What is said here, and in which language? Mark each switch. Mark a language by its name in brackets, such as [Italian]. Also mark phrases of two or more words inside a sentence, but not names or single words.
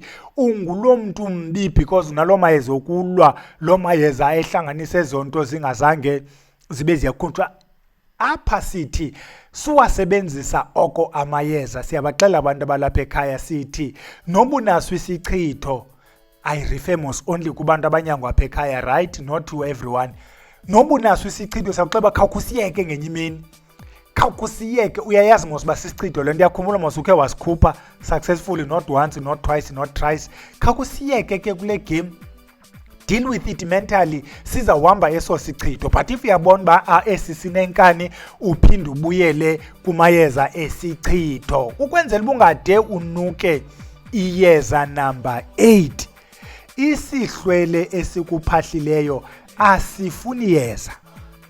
[Xhosa] Ungulo mntu mbi because unalo mayeza okulwa, lo mayeza ehlanganise zonto zingazange zibe ziyakhunjwa. Apha sithi suwasebenzisa oko amayeza, siyabaxela abantu abalapha ekhaya sithi nobunaso isichitho. [English] I refer most only [Xhosa] kubantu abanyangwa apha ekhaya, [English] right? Not to everyone. [Xhosa] Nobunaso isichitho sakuxeba khawukusiyeke ngenye imini, khawukusiyeke. Uyayazi mos uba sisichitho le nto, yakhumbula mos ukhe wasikhupha successfully, [English] not once, not twice, not thrice. [Xhosa] Khawukusiyeke ke kule game, [English] deal with it mentally, [Xhosa] sizawuhamba eso sichitho. [English] But if [Xhosa] uyabona uba esi sinenkani, uphinde ubuyele kumayeza esichitho ukwenzela uba ungade unuke iyeza number 8. Isihlwele esikuphahlileyo asifuni yeza.